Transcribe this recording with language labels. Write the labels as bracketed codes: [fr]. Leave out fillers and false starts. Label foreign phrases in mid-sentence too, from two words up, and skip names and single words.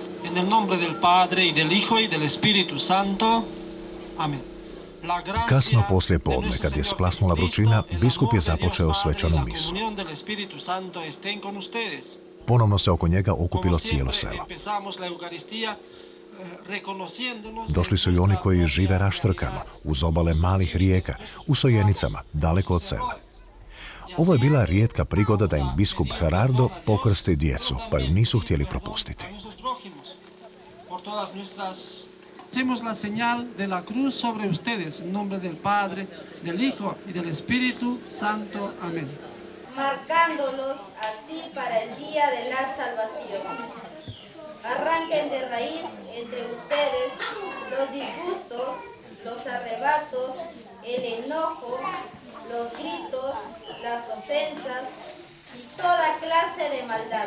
[es] En el nombre del Padre, y del Hijo, y del Espíritu Santo. Amen. [hr] Kasno poslije podne, kad je splasnula vrućina, biskup je započeo svečanu misu. Ponovno se oko njega okupilo cijelo selo. Došli su i oni koji žive raštrkano, uz obale malih rijeka, u Sojenicama, daleko od sela. Ovo je bila rijetka prigoda da im biskup Gerardo pokrsti djecu, pa ju nisu htjeli propustiti. [es] Hacemos la señal de la cruz sobre ustedes, en nombre del Padre, del Hijo y del Espíritu Santo. Amén. Marcándolos así para el día de la salvación. Arranquen de raíz entre ustedes los disgustos, los arrebatos, el enojo, los gritos, las ofensas y toda clase de maldad.